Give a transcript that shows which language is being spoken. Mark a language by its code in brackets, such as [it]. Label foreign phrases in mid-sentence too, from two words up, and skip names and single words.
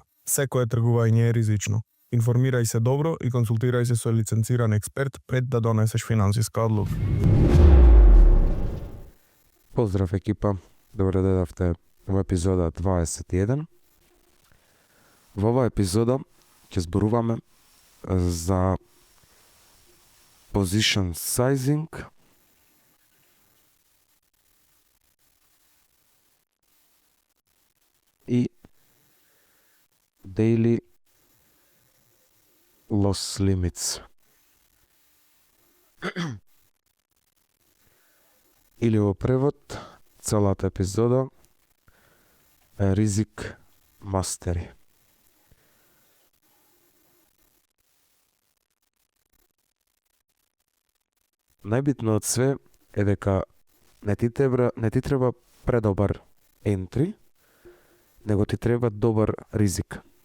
[mk] Секое тргување е ризично. Информирај се добро и консултирај се со лиценциран експерт пред да донесеш финансиска одлука. Поздрав екипа, добро дојдовте во епизода 21. Во оваа епизода ќе зборуваме за [en] position sizing [mk] и [en] daily loss limits. [mk] Или во превод, целата епизода е [en] risk mastery. [mk] Најбитно од све е дека не ти треба предобар ентри, него ти треба добар ризик.